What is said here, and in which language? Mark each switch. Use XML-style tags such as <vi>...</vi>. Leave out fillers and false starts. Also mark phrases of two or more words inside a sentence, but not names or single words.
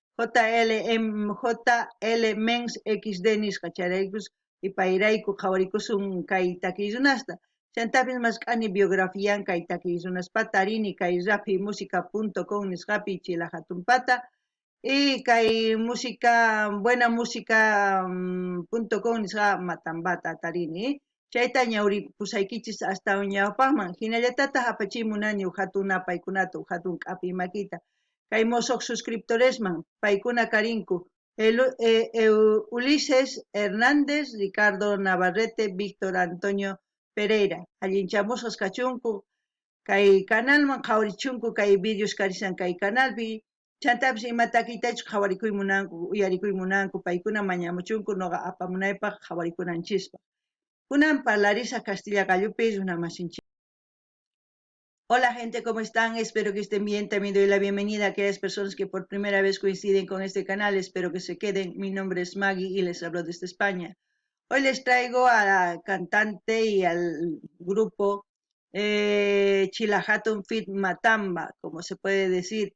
<qu>JL Mens XD nisqa charaykus ipayrayku qhawarikusun kay takiyrunasta chantapis masqani biografian kay takiyrunaspa tarini kay rapimusica.com nisqapi Chila hatunpata y kay música buena música.com nisqa Matambata tarini chayta ñawripusaykichis hasta ñawpaqman hinallatataq apachimunani hatun paykunata hatun k'api makita kay mosoq suscriptoresman paykuna karinku Ulises Hernández, Ricardo Navarrete, Víctor Antonio Pereira. Allinchamusqas kachunku kay canalman qhawarichunku kay videos karisan kay canalpi chantapis imatakitachus qhawarikuymunanku uyarikuymunanku paykuna mañamuchunku noqa apamunaypaq qhawarikunanchispa. Kunan parlarisaq Castilla Gallupi runamasinchik.</qu> <es>Hola gente, ¿cómo están? Espero que estén bien. También doy la bienvenida a aquellas personas que por primera vez coinciden con este canal. Espero que se queden. Mi nombre es Maggie y les hablo desde España. Hoy les traigo a la cantante y al grupo Chila Hatun Feat Matamba, como se puede decir.</es>